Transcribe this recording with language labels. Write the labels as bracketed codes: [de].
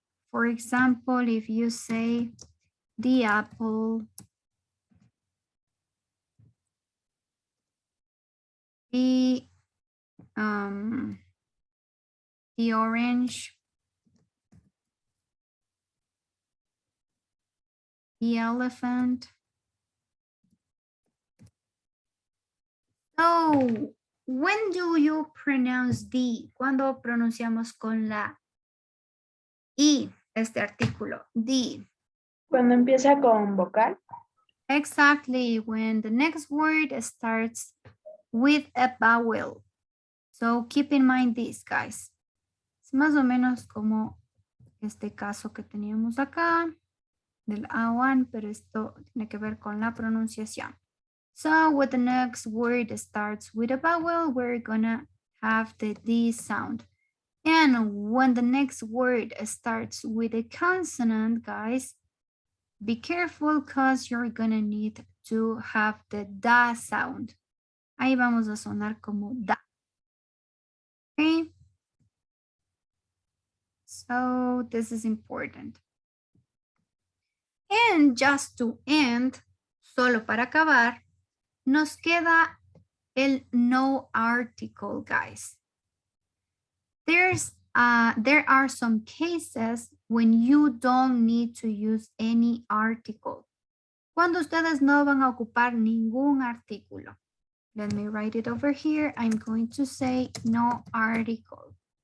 [en] For example, if you say the apple, the orange, the elephant. So, when do you pronounce D? [es] ¿Cuándo pronunciamos con la I este artículo? [en] D. [es] Cuando empieza con vocal. [en] Exactly, when the next word starts with a vowel. So keep in mind this, guys. [es] Es más o menos como este caso que teníamos acá del A1, pero esto tiene que ver con la pronunciación. [en] So when the next word starts with a vowel, we're gonna have the D sound. And when the next word starts with a consonant, guys, be careful because you're gonna need to have the da sound. [es] Ahí vamos a sonar como da. [en] Okay. So this is important. And just to end, [es] solo para acabar, nos queda el [en] no article, guys. There are some cases when you don't need to use any article. [es] Cuando ustedes no van a ocupar ningún artículo. [en] Let me write it over here. I'm going to say no article.